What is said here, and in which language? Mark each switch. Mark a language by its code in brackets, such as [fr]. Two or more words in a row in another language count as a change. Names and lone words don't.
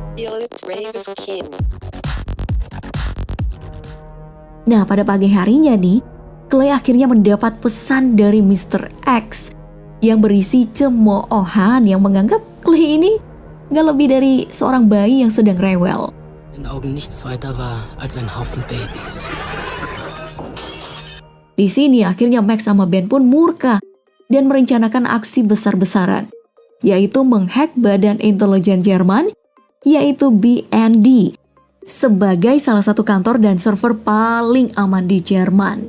[id] Nah, pada pagi harinya nih, Clay akhirnya mendapat pesan dari Mr. X yang berisi cemoohan yang menganggap Clay ini gak lebih dari seorang bayi yang sedang rewel. [de] In Augen nichts weiter war als ein Haufen Babys. [id] Di sini akhirnya Max sama Ben pun murka dan merencanakan aksi besar-besaran, yaitu menghack Badan Intelijen Jerman, yaitu BND, sebagai salah satu kantor dan server paling aman di Jerman.